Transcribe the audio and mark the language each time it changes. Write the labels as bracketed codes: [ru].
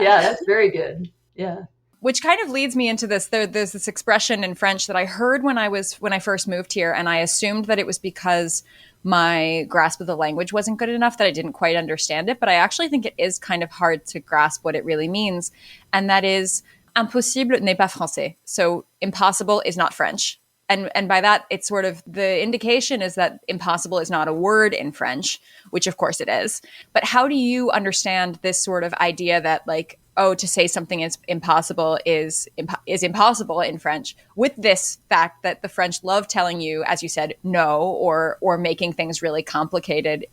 [en] Yeah, that's very good. Yeah. Which kind of leads me into this. There's this expression in French that I heard when I first moved here, and I assumed that it was because my grasp of the language wasn't good enough that I didn't quite understand it. But I actually think it is kind of hard to grasp what it really means. And that is, [fr] impossible n'est pas français. [en] So impossible is not French. And by that, it's sort of the indication is that impossible is not a word in French, which of course it is. But how do you understand this sort of idea that like, oh, to say something is impossible is impossible in French, with this fact that the French love telling you, as you said, no, or making things really complicated?